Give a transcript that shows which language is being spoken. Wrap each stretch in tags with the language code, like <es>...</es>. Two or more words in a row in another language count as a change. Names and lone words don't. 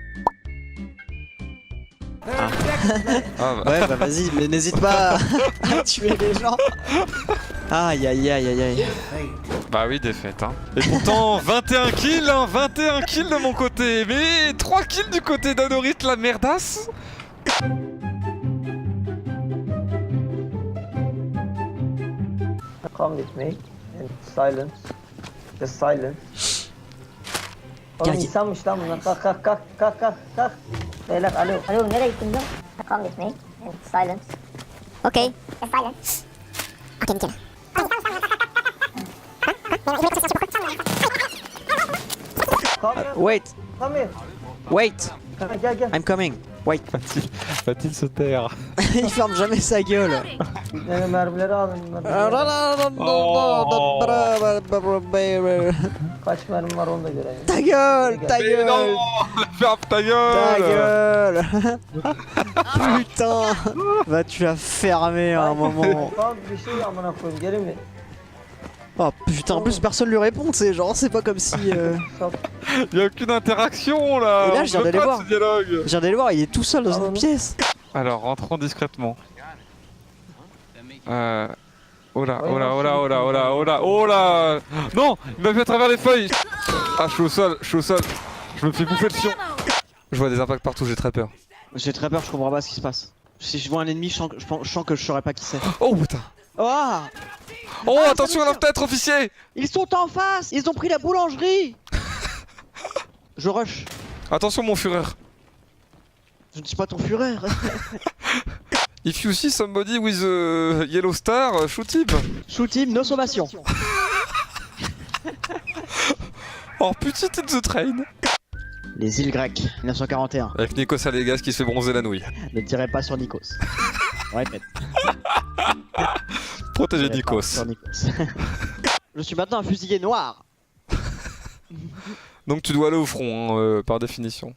<fr>Ah, bah. Ouais, bah vas-y, mais n'hésite pas à tuer les gens. Aïe aïe aïe aïe aïe. Bah oui, défaite, hein. Et pourtant, 21 kills, hein, 21 kills de mon côté, mais 3 kills du côté d'Anorit, la merdasse.</fr> <en>Come with me in silence. Just silence.</en> <tr>Oğlum Gel. insanmış lan bunlar. Kalk kalk kalk kalk kalk kalk. Beyler alo. Alo nereye gittin lan?</tr> <en>Come with me in silence. Okay. In silence. Okay, Mikkel. Come here. Wait, Come here. wait, Gel gel. I'm coming. Wait.</en> <fr>Va-t-il se taire? Il ferme jamais sa gueule.</fr> <tr>Mermileri alın. Kaç mermi var onu da görelim.</tr> <fr>Ta gueule, ta Mais gueule, non, ferme ta ta gueule. gueule. Putain, vas-tu la fermer à un moment.</fr> <tr>Kalk bir şey amına koyayım geri mi?</tr> <fr>Oh putain, en plus personne lui répond, tu sais, genre c'est pas comme si... Stop. Y'a aucune interaction là. Et là, On je viens veut d'aller pas de voir. ce dialogue. Je viens d'aller voir, il est tout seul dans une pièce. Alors, rentrons discrètement. Oh là, oh là, oh là, oh là, oh là, oh là, oh là. Non, il m'a fait à travers les feuilles. Ah, je suis au sol, je suis au sol. Je me fais bouffer le fion. Je vois des impacts partout, j'ai très peur. J'ai très peur, je comprends pas ce qui se passe. Si je vois un ennemi, je sens que je saurais pas qui c'est. Oh putain. Oh, Oh, Ah, attention à ça me leur tête, officier. ils sont en face, ils ont pris la boulangerie. Je rush. Attention mon fureur. Je ne suis pas ton fureur.</fr> <en>If you see somebody with a yellow star, shoot him. Shoot him, no sommation. Oh petite in the train.</en> <fr>Les îles grecques, 1941. Avec Nikos Aliagas qui se fait bronzer la nouille. Ne tirez pas sur Nikos. On répète. Protégez Tirez pas Nikos. sur Nikos. Je suis maintenant un fusilier noir. Donc tu dois aller au front, hein, par définition.</fr>